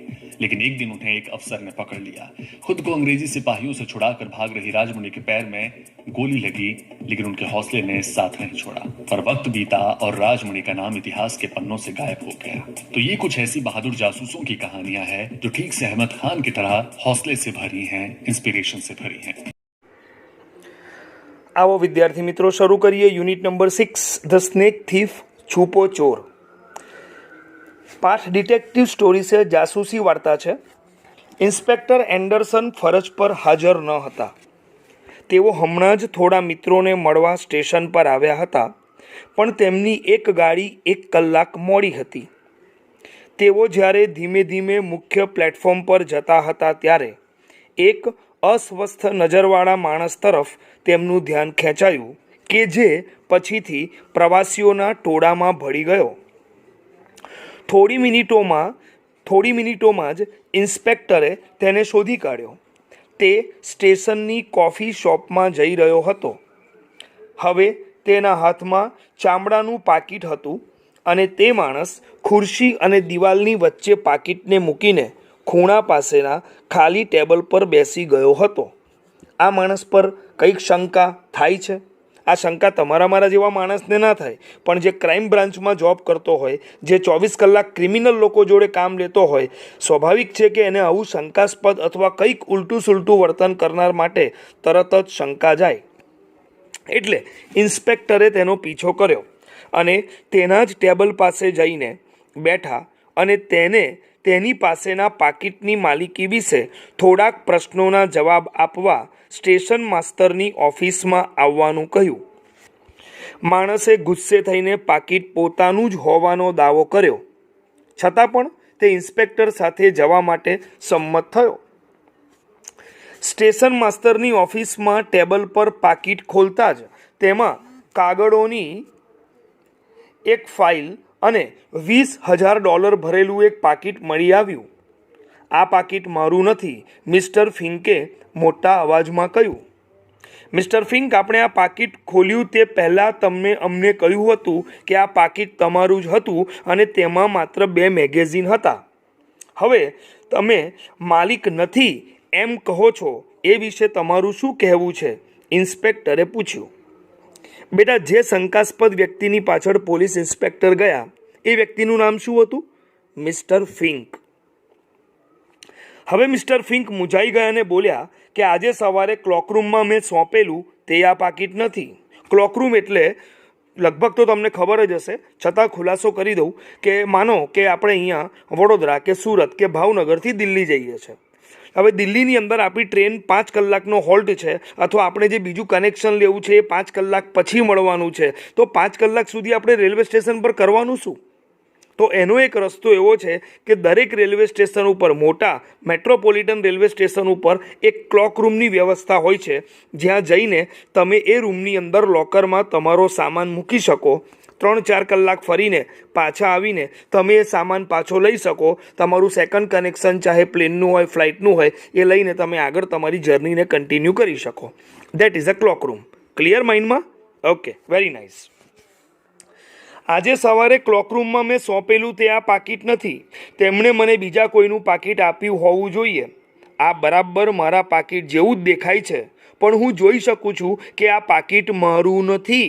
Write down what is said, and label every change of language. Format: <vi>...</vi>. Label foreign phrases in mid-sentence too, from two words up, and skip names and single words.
<hi>लेकिन एक दिन उन्हें एक अफसर ने पकड़ लिया। खुद को अंग्रेजी सिपाहियों से छुड़ाकर भाग रही राजमणि के पैर में गोली लगी, लेकिन उनके हौसले ने साथ नहीं छोड़ा और वक्त बीता और राजमणि का नाम इतिहास के पन्नों से गायब हो गया। तो ये कुछ ऐसी बहादुर जासूसों की कहानियां हैं जो ठीक से अहमद खान की तरह हौसले से भरी हैं, इंस्पिरेशन से भरी हैं। आओ विद्यार्थी मित्रों, शुरू करिए यूनिट नंबर 6</hi> <en>The Snake Thief</en> <hi>छुपो चोर। पाठ डिटेक्टिव स्टोरी से जासूसी वार्ता है।</hi> <gu>ઇન્સ્પેક્ટર એન્ડરસન ફરજ પર હાજર ન હતા। તેઓ હમણાં જ થોડા મિત્રો ને મળવા સ્ટેશન પર આવ્યા હતા, પણ તેમની એક ગાડી 1 કલાક મોડી હતી। તેઓ જ્યારે ધીમે ધીમે મુખ્ય પ્લેટફોર્મ પર જતા હતા ત્યારે એક અસ્વસ્થ નજરવાળા માણસ તરફ તેમનું ધ્યાન ખેંચાયું કે જે પછીથી પ્રવાસીઓના ટોળામાં ભળી ગયો। થોડી મિનિટો જ ઇન્સ્પેક્ટરે તેને શોધી કાઢ્યો। તે સ્ટેશનની</gu> <en>coffee shopમાં</en> <gu>જઈ રહ્યો હતો। હવે તેના હાથમાં ચામડાનું પાકીટ હતું અને તે માણસ ખુરશી અને દિવાલની વચ્ચે પાકીટને મૂકીને ખૂણા પાસેના ખાલી ટેબલ પર બેસી ગયો હતો। આ માણસ પર કંઈક શંકા થાય છે? આ શંકા તમારા મારા જેવા માણસને ના થાય, પણ જે</gu> <en>crime branchમાં</en> <gu>જૉબ કરતો હોય, જે 24 કલાક ક્રિમિનલ લોકો જોડે કામ લેતો હોય, સ્વાભાવિક છે કે એને આવું શંકાસ્પદ અથવા કંઈક ઊલટું સૂલટું વર્તન કરનાર માટે તરત જ શંકા જાય। એટલે ઇન્સ્પેક્ટરે તેનો પીછો કર્યો અને તેના જ ટેબલ પાસે જઈને બેઠા અને તેને તેની પાસેના પાકીટની માલિકી વિશે થોડાક પ્રશ્નોના જવાબ આપવા</gu> <en>station masterની officeમાં</en> <gu>આવવાનું કહ્યું। માણસે ગુસ્સે થઈને પાકીટ પોતાનું જ હોવાનો દાવો કર્યો, છતાં પણ તે ઇન્સ્પેક્ટર સાથે જવા માટે સંમત થયો।</gu> <en>station masterની officeમાં</en> <gu>ટેબલ પર પાકીટ ખોલતા જ તેમાં કાગળોની એક ફાઇલ અને $20,000 ભરેલું એક પાકીટ મળી આવ્યું। આ પાકીટ મારું નથી, મિસ્ટર ફિંકે મોટા અવાજમાં કહ્યું। મિસ્ટર ફિંક, આપણે આ પાકીટ ખોલ્યું તે પહેલા તમને અમને કહ્યું હતું કે આ પાકીટ તમારું જ હતું અને તેમાં માત્ર 2 મેગેઝિન હતા। હવે તમે માલિક નથી એમ કહો છો, એ વિશે તમારું શું કહેવું છે? ઇન્સ્પેક્ટરે પૂછ્યું। બેટા, જે શંકાસ્પદ વ્યક્તિની પાછળ પોલીસ ઇન્સ્પેક્ટર ગયા એ વ્યક્તિનું નામ શું હતું? मिस्टर फिंक। હવે મિસ્ટર ફિંક મૂંઝાઈ ગયા ને બોલ્યા કે આજે સવારે ક્લોકરૂમ માં મેં સોંપેલું તે આ પાકીટ નહીં। ક્લોકરૂમ એટલે લગભગ તો તમને ખબર જ હશે, છતાં ખુલાસો કરી દઉં કે માનો કે આપણે અહીંયા વડોદરા કે સૂરત કે ભાવનગર થી દિલ્હી જઈએ છે। હવે દિલ્હીની અંદર આપણી ટ્રેન 5 કલાકનો હોલ્ટ છે અથવા આપણે જે બીજું કનેક્શન લેવું છે 5 કલાક પછી મળવાનું છે, તો 5 કલાક સુધી આપણે</gu> <en>railway station</en> <gu>પર કરવાનું શું? તો એનો એક રસ્તો એવો છે કે દરેક</gu> <en>railway station</en> <gu>પર, મોટા</gu> <en>metropolitan railway station</en> <gu>પર એક</gu> <en>clock roomની</en> <gu>વ્યવસ્થા હોય છે, જ્યાં જઈને તમે એ રૂમની અંદર લૉકરમાં તમારો સામાન મૂકી શકો। 3-4 કલાક ફરીને પાછા આવીને તમે એ સામાન પાછો લઈ શકો। તમારું</gu> <en>second connection</en> <gu>ચાહે પ્લેનનું હોય, ફ્લાઇટનું હોય, એ લઈને તમે આગળ તમારી જર્નીને કન્ટિન્યૂ કરી શકો।</gu> <en>That is a clock room. Clear mindમાં? OK, very nice.</en> <gu>આજે સવારે ક્લોકરૂમમાં મેં સોંપેલું તે આ પાકીટ નથી, તેમણે મને બીજા કોઈનું પાકીટ આપ્યું હોવું જોઈએ। આ બરાબર મારા પાકીટ જેવું જ દેખાય છે, પણ હું જોઈ શકું છું કે આ પાકીટ મારું નથી.</gu>